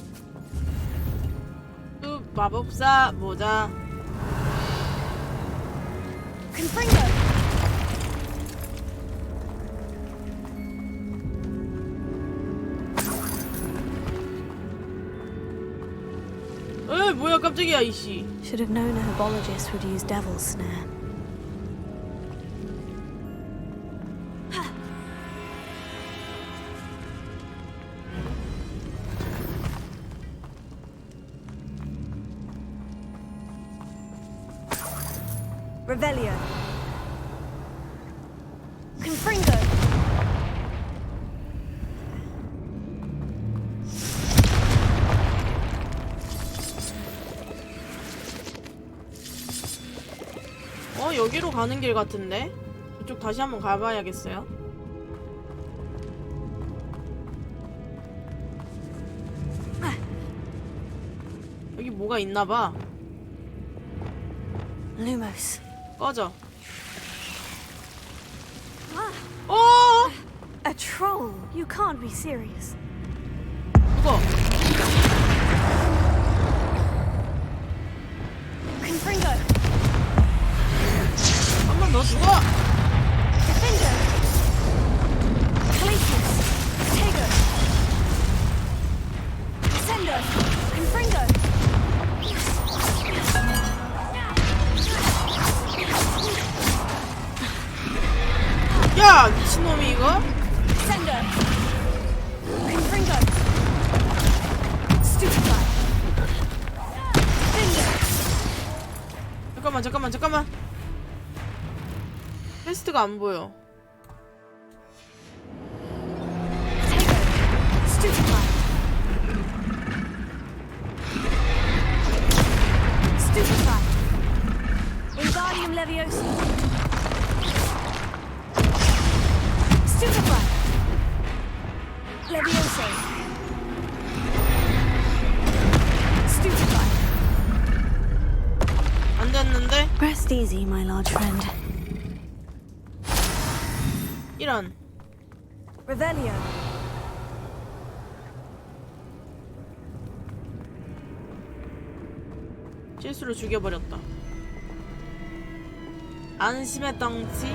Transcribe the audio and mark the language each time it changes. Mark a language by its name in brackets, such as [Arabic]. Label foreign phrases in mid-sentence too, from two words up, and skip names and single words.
[Korean] 또 마법사 모자. Confringo! 에 뭐야 깜짝이야 이씨. [English] Should have known a herbologist would use devil's snare. [Korean] Revelio. Confringo. 여기로 가는 길 같은데? 이쪽 다시 한번 가봐야겠어요. 여기 뭐가 있나봐. Lumos. 꺼져. [English] A troll! You can't be serious. [Korean] 죽어. Confringo. 한 번 더 죽어. Defendo. Cletus. Tego. Sendo. Confringo. 야 미친놈이 이거. Sendo. Confringo. Stupefy. Defendo. 잠깐만. 퀘스트가 안 보여. Tego. Stupefy. Stupefy. Wingardium Leviosa. Stupefy. Leviosa. Stupefy. 안 됐는데? [English] Rest easy, my large friend. [Korean] 이런. Revelio. 실수로 죽여버렸다. 안심했던지?